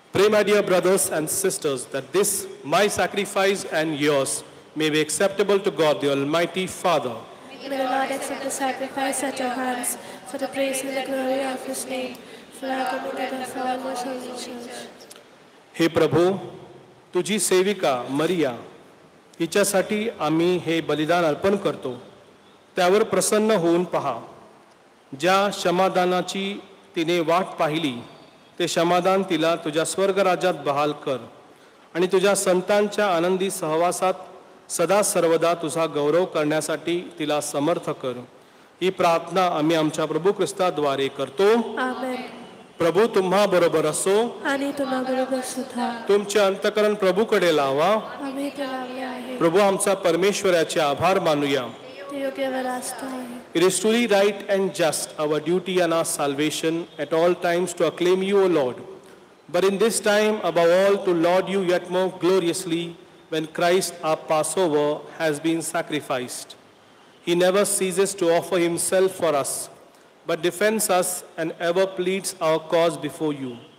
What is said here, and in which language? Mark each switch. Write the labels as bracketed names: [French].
[English] my dear brothers and sisters, that this, my sacrifice and yours, may be acceptable to God, the Almighty Father. May the Lord accept the sacrifice at your hands for the praise and the glory of his name, for our good and for all the souls of the church. [Marathi] हे प्रभू, तुझी सेविका मरिया हिच्यासाठी आम्ही हे बलिदान अर्पण करतो. त्यावर प्रसन्न होऊन पहा. ज्या समाधानाची तिने वाट पाहिली ते समाधान तिला तुझ्या स्वर्गराज्यात बहाल कर आणि तुझ्या संतांच्या आनंदी सहवासात सदा सर्वदा तुझा गौरव करण्यासाठी तिला समर्थ कर. ही प्रार्थना आम्ही आमच्या प्रभू ख्रिस्ताद्वारे करतो. आमेन. प्रभू तुम्हा बरोबर असो आणि तुम्हा बरोबर सुद्धा. तुमचे अंतकरण प्रभूकडे लावा. आम्ही ते लावले आहे. प्रभू आमचा परमेश्वराचे आभार मानूया. ते योग्य व रास्त आहे. [English] It is truly right and just, our duty and our salvation at all times to acclaim you, O Lord. But in this time, above all, to laud you yet more gloriously when Christ, our Passover, has been sacrificed. He never ceases to offer himself for us, but defends us and ever pleads our cause before you.